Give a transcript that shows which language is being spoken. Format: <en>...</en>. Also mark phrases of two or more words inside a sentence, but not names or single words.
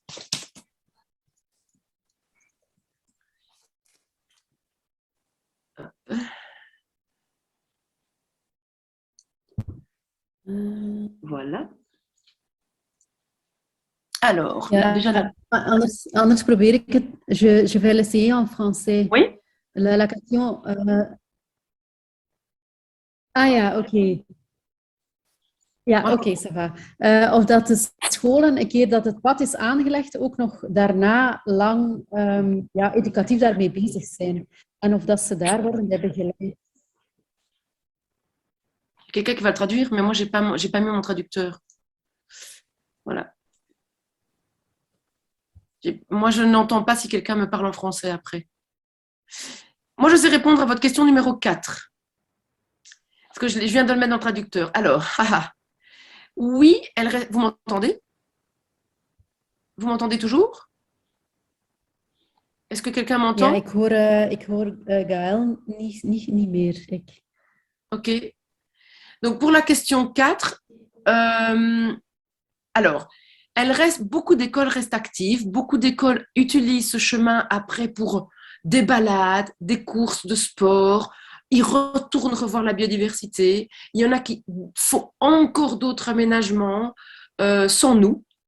<fr>Voilà. Alors,</fr> <nl>Ja,</nl> <fr>déjà...</fr> <nl>anders probeer ik het.</nl> <fr>Je vais l'essayer en français. Oui. La question...</fr> <nl>Ah ja, oké. Ja, oké,</nl> <fr>ça va.</fr> <nl>Of dat de scholen, een keer dat het pad is aangelegd, ook nog daarna lang educatief daarmee bezig zijn. En of dat ze daar worden begeleid.</nl> <fr>Quelqu'un qui va le traduire, mais moi, j'ai pas mis mon traducteur. Voilà. Moi, je n'entends pas si quelqu'un me parle en français après. Moi, je sais répondre à votre question numéro 4. Parce que je viens de le mettre dans le traducteur. Alors, oui, vous m'entendez? Vous m'entendez toujours? Est-ce que quelqu'un m'entend?</fr> <nl>Ja, ik hoor Gaël niet meer.</nl> <fr>Ok. Donc, pour la question 4, alors, beaucoup d'écoles restent actives, beaucoup d'écoles utilisent ce chemin après pour des balades, des courses de sport. Ils retournent revoir la biodiversité. Il y en a qui font encore d'autres aménagements sans nous.</fr>